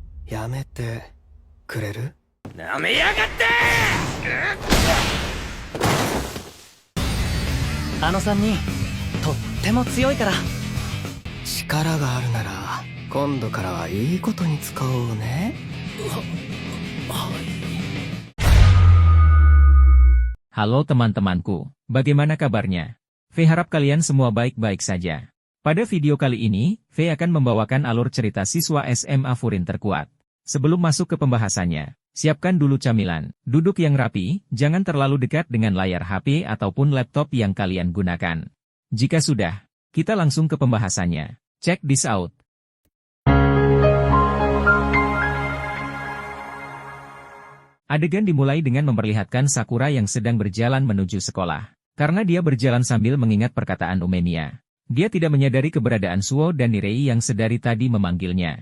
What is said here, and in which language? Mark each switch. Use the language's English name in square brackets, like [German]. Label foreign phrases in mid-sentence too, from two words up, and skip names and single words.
[Japanese] やめてくれる？なめやがって。あの3人とっても強いから。力があるなら今度からはいいことに使おうね。 [Indonesian] Halo teman-temanku, bagaimana kabarnya? V harap kalian semua baik-baik saja. Pada video kali ini, V akan membawakan alur cerita siswa SMA Furin terkuat. Sebelum masuk ke pembahasannya, siapkan dulu camilan, duduk yang rapi, jangan terlalu dekat dengan layar HP ataupun laptop yang kalian gunakan. Jika sudah, kita langsung ke pembahasannya. [English] Check this out. [Indonesian] Adegan dimulai dengan memperlihatkan Sakura yang sedang berjalan menuju sekolah. Karena dia berjalan sambil mengingat perkataan Umemiya. Dia tidak menyadari keberadaan Suo dan Nirei yang sedari tadi memanggilnya.